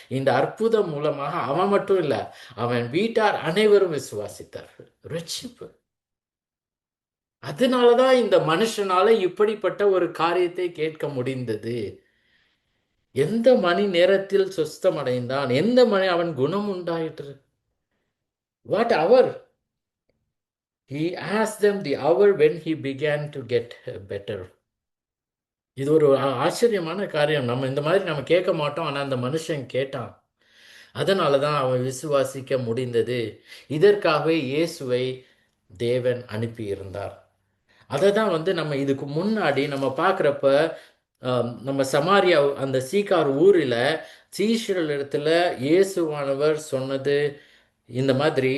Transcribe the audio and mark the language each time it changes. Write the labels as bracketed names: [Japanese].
[Tamil] இந்த அற்புதம் மூலமாக அவன் மட்டும் இல்ல, அவன் வீட்டார் அனைவரும் விசுவாசித்தார்கள். ரட்சிப்பு. அதனாலதான் இந்த மனுஷனால இப்படிப்பட்ட ஒரு காரியத்தை கேட்க முடிந்தது. எந்த மணி நேரத்தில் சுஸ்தம் அடைந்தான், எந்த மணி அவன் குணம் உண்டாயிற்று. [English] What hour? He asked them the hour when he began to get better. [Tamil] இது ஒரு ஆச்சரியமான காரியம். நம்ம இந்த மாதிரி நம்ம கேட்க மாட்டோம், ஆனால் அந்த மனுஷன் கேட்டான். அதனால தான் அவன் விசுவாசிக்க முடிந்தது. இதற்காகவே இயேசுவை தேவன் அனுப்பியிருந்தார். அதை தான் வந்து நம்ம இதுக்கு முன்னாடி நம்ம பார்க்குறப்ப நம்ம சமாரியா அந்த சீக்கார் ஊரில் சீஷர்கள் இடத்துல இயேசுவானவர் சொன்னது இந்த மாதிரி.